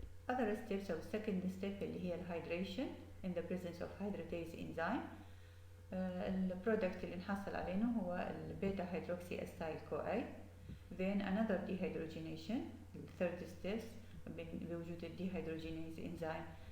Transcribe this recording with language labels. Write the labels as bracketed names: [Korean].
[English] other steps [Arabic] أو [English] second step [Arabic] اللي هي [English] hydration in the presence of hydratase enzyme. [Arabic] البرودكت اللي نحصل عليه هو البيتا هيدروكسي أسايل CoA. [English] Then another dehydrogenation, the third step [Arabic] بوجود الديهيدروجينيز [English] enzyme.